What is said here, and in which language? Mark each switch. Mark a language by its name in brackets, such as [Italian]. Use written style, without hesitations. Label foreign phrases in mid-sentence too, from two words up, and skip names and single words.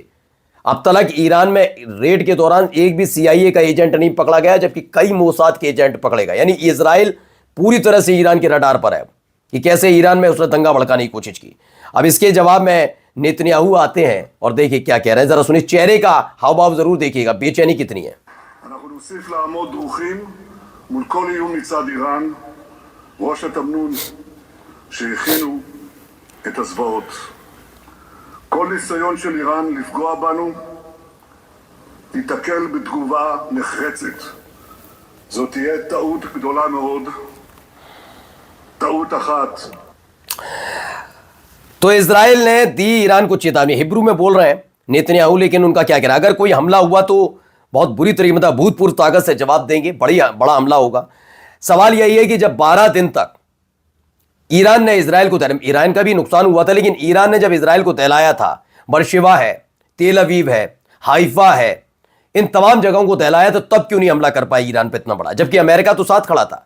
[Hindi] अब तक ईरान में रेड के दौरान एक भी सीआईए का एजेंट नहीं पकड़ा गया, जबकि कई मोसाद के एजेंट पकड़े गए। यानी इजराइल पूरी तरह से ईरान के रडार पर है कि कैसे ईरान में उसने दंगा भड़काने की कोशिश की। अब इसके जवाब में नेतन्याहू आते हैं और देखिए क्या कह रहे हैं, जरा सुनिए। चेहरे का हाव भाव जरूर देखिएगा, बेचैनी कितनी है। [Hebrew] נוסיף לעמוד דרוכים מול כל איום מצד איראן, ראש התמנון שהכינו את הזוועות. כל ניסיון של איראן לפגוע בנו ייתקל בתגובה נחרצת. זאת תהיה טעות גדולה מאוד, טעות אחת. [Hindi] तो इजराइल ने दी ईरान को चेतावनी। हिब्रू में बोल रहे हैं नेतन्याहू, लेकिन उनका क्या कहना, अगर कोई हमला हुआ तो बहुत बुरी तरीके मतलब भूतपूर्व ताकत से जवाब देंगे, बड़ा हमला होगा। सवाल यही है कि जब 12 दिन तक ईरान ने इजराइल को, ईरान का भी नुकसान हुआ था, लेकिन ईरान ने जब इजराइल को दहलाया था, बरशिवा है, तेल अवीव है, हाइफा है, इन तमाम जगहों को दहलाया, तो तब क्यों नहीं हमला कर पाई ईरान पर इतना बड़ा, जबकि अमेरिका तो साथ खड़ा था।